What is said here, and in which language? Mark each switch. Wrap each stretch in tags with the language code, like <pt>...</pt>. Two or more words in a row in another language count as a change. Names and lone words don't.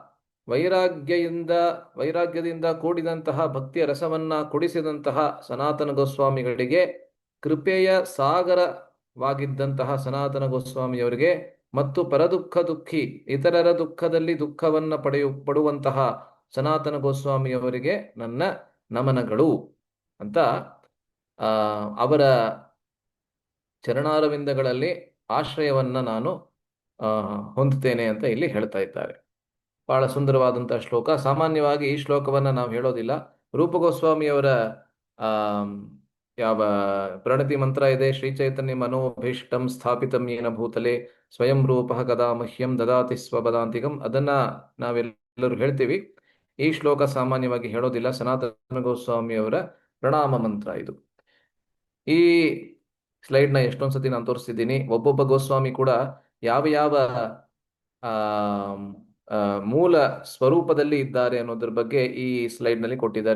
<kn>ವೈರಾಗ್ಯದಿಂದ ಕೂಡಿದಂತಹ ಭಕ್ತಿಯ ರಸವನ್ನ ಕುಡಿಸಿದಂತಹ ಸನಾತನ ಗೋಸ್ವಾಮಿಗಳಿಗೆ, ಕೃಪೆಯ ಸಾಗರವಾಗಿದ್ದಂತಹ ಸನಾತನ ಗೋಸ್ವಾಮಿಯವರಿಗೆ ಮತ್ತು</kn> <sa>ಪರದುಃಖ ದುಃಖಿ,</sa> <kn>ಇತರರ ದುಃಖದಲ್ಲಿ ದುಃಖವನ್ನ ಪಡುವಂತಹ ಸನಾತನ ಗೋಸ್ವಾಮಿಯವರಿಗೆ ನನ್ನ ನಮನಗಳು ಅಂತ ಅವರ ಚರಣಾರವಿಂದಗಳಲ್ಲಿ ಆಶ್ರಯವನ್ನ ನಾನು ಹೊಂದುತ್ತೇನೆ ಅಂತ ಇಲ್ಲಿ ಹೇಳ್ತಾ ಇದ್ದಾರೆ। ಬಹಳ ಸುಂದರವಾದಂತಹ ಶ್ಲೋಕ। ಸಾಮಾನ್ಯವಾಗಿ ಈ ಶ್ಲೋಕವನ್ನ ನಾವು ಹೇಳೋದಿಲ್ಲ। ರೂಪ ಗೋಸ್ವಾಮಿಯವರ ಯಾವ ಪ್ರಣತಿ ಮಂತ್ರ ಇದೆ,</kn> <sa>ಶ್ರೀ ಚೈತನ್ಯ ಮನೋಭೀಷ್ಟಂ ಸ್ಥಾಪಿತಂ ಯೇನ ಭೂತಲೆ ಸ್ವಯಂ ರೂಪ ಕದಾ ಮಹ್ಯಂ ದದಾತಿ ಸ್ವಪದಾಂತಿಕಂ,</sa> <kn>ಅದನ್ನ ನಾವೆಲ್ಲರೂ ಹೇಳ್ತೀವಿ। ಈ ಶ್ಲೋಕ ಸಾಮಾನ್ಯವಾಗಿ ಹೇಳೋದಿಲ್ಲ। ಸನಾತನ ಗೋಸ್ವಾಮಿಯವರ ಪ್ರಣಾಮ ಮಂತ್ರ ಇದು। ಈ ಸ್ಲೈಡ್ನ ಎಷ್ಟೊಂದು ಸತಿ ನಾನು ತೋರಿಸ್ತಿದ್ದೀನಿ। ಒಬ್ಬೊಬ್ಬ ಗೋಸ್ವಾಮಿ ಕೂಡ ಯಾವ ಯಾವ ಮೂಲ ಸ್ವರೂಪದಲ್ಲಿ ಇದ್ದಾರೆ ಅನ್ನೋದ್ರ ಬಗ್ಗೆ ಈ ಸ್ಲೈಡ್ನಲ್ಲಿ ಕೊಟ್ಟಿದ್ದಾರೆ।</kn>